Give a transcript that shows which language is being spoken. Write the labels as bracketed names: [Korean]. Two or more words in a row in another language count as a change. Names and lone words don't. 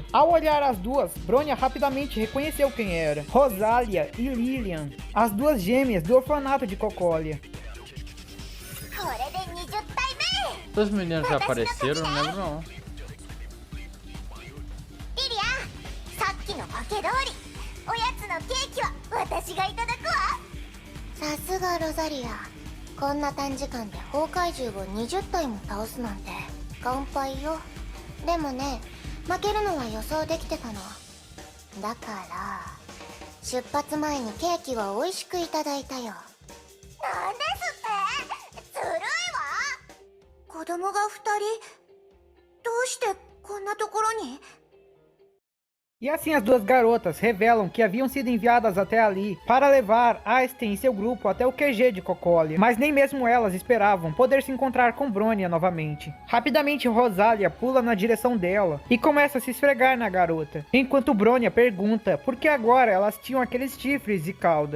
[Portuguese] Ao olhar as duas, Bronya rapidamente reconheceu quem era: Rosalia e Lilian, as duas gêmeas do orfanato de Cocolia. Os meninos já apareceram, não lembro não. Rosalia. [Japanese] こんな短時間で崩壊獣を20体も倒すなんて乾杯よ。でもね、負けるのは予想できてたの。だから出発前にケーキは美味しくいただいたよ。なんですって？ずるいわ。子供が2人、どうしてこんなところに？ [Portuguese] E assim as duas garotas revelam que haviam sido enviadas até ali para levar Aisten e seu grupo até o QG de Cocolia, mas nem mesmo elas esperavam poder se encontrar com Bronya novamente. Rapidamente Rosalia pula na direção dela e começa a se esfregar na garota, enquanto Bronya pergunta por que agora elas tinham aqueles chifres e caudas.